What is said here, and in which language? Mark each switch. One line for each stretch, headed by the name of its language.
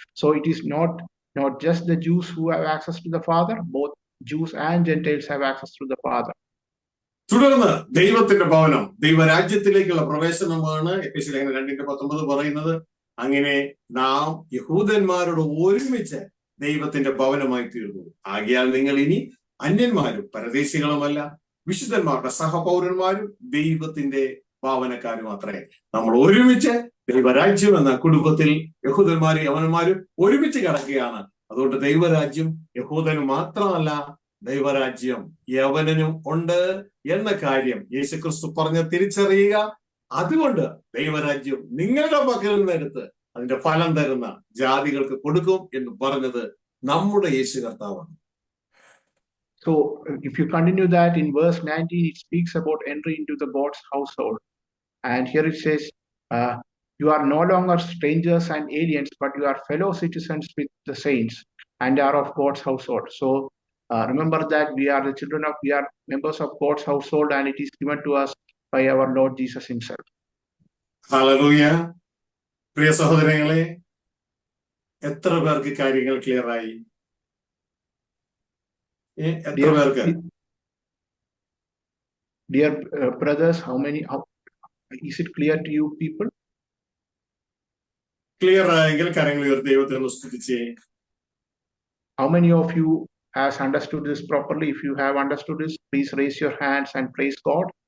English: So it is not just the Jews who have access to the Father, both Jews and Gentiles have access to the Father.
Malayalam: തുടർന്ന് ദൈവത്തിന്റെ ഭവനം, ദൈവരാജ്യത്തിലേക്കുള്ള പ്രവേശനമാണ് എഫെസ്യർ ലേഖനം 2:19 പറയുന്നത്. അങ്ങനെ നാം യഹൂദന്മാരോട് ഒരുമിച്ച് ദൈവത്തിന്റെ ഭവനമായി തീർന്നു. ആകയാൽ നിങ്ങൾ ഇനി അന്യന്മാരും പരദേശികളുമല്ല, വിശുദ്ധന്മാരുടെ സഹപൗരന്മാരും ദൈവത്തിന്റെ ഭാവനക്കാരും അത്രേ. നമ്മൾ ഒരുമിച്ച് ദൈവരാജ്യം എന്ന കുടുംബത്തിൽ യഹൂദന്മാരും യവനന്മാരും ഒരുമിച്ച് കിടക്കുകയാണ്. അതുകൊണ്ട് ദൈവരാജ്യം യഹൂദന് മാത്രമല്ല, ദൈവരാജ്യം യവനനും ഉണ്ട് എന്ന കാര്യം യേശുക്രിസ്തു പറഞ്ഞ് തിരിച്ചറിയുക. അതുകൊണ്ട് ദൈവരാജ്യം നിങ്ങളുടെ പക്കൽ നിന്നെടുത്ത് അതിന്റെ ഫലം തരുന്ന ജാതികൾക്ക് കൊടുക്കും എന്ന് പറഞ്ഞത് നമ്മുടെ യേശു കർത്താവാണ്.
English: So if you continue that in verse 19, it speaks about entry into the God's household. And here it says, you are no longer strangers and aliens, but you are fellow citizens with the saints and are of God's household. So remember that we are members of God's household, and it is given to us by our Lord Jesus himself.
Malayalam: Hallelujah. പ്രിയ സഹോദരങ്ങളെ, എത്ര പേർക്ക് കാര്യങ്ങൾ clear ആയി? എത്ര പേർക്ക്?
English: Dear brothers, is it clear to you people?
Malayalam: Clear ആയെങ്കിൽ കാര്യങ്ങൾ ദൈവത്തെ സ്തുതിച്ചേ.
English: How many of you has understood this properly? If you have understood this, please raise your hands and praise God.